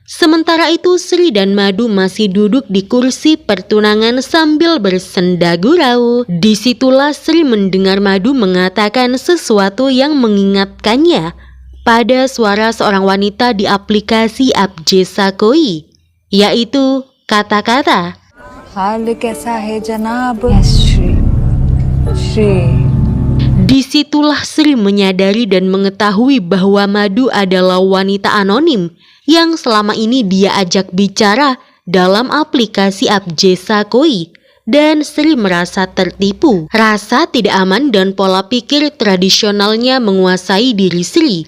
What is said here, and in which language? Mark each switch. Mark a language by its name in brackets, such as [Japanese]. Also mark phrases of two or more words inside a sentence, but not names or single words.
[Indonesian] Sementara itu Sri dan Madu masih duduk di kursi pertunangan sambil bersenda gurau. Disitulah Sri mendengar Madu mengatakan sesuatu yang mengingatkannya pada suara seorang wanita di aplikasi Abjesa Koi, yaitu kata-kata, [Hindi] हाल कैसा है जनाब? Yes, Shri. [Indonesian] Disitulah Sri menyadari dan mengetahui bahwa Madu adalah wanita anonim yang selama ini dia ajak bicara dalam aplikasi Abjesa Koi. dan Sri merasa tertipu. Rasa tidak aman dan pola pikir tradisionalnya menguasai diri Sri.